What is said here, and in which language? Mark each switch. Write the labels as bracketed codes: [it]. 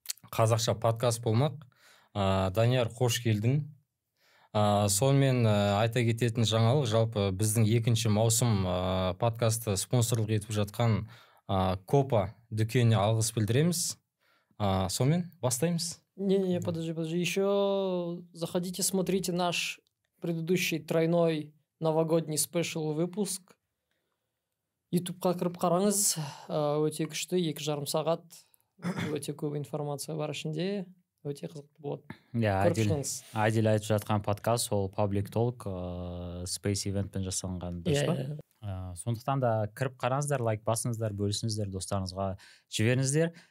[kk] Қазақша подкаст болмақ. Данияр, қош келдің. Сонымен айта кететін жаңалық, жалпы біздің екінші маусым подкасты спонсорлық етіп жатқан Копа дүкеніне алғыс білдіреміз. Сонымен бастаймыз. [ru] Не, подожди. Еще заходите, смотрите наш предыдущий тройной новогодний спешл выпуск. [kk] Ютубқа кіріп қараңыз. Өте күшті, 2,5 сағат. Өте көп информация бар ішінде. Өте қызықты болады. Адил айтып жатқан подкаст, ол Public Talk Space Eventпен жасалынған, дұрыс па? Сондықтан да кіріп қараңыздар, лайк басыңыздар, бөлісіңіздер, достарыңызға жіберіңіздер.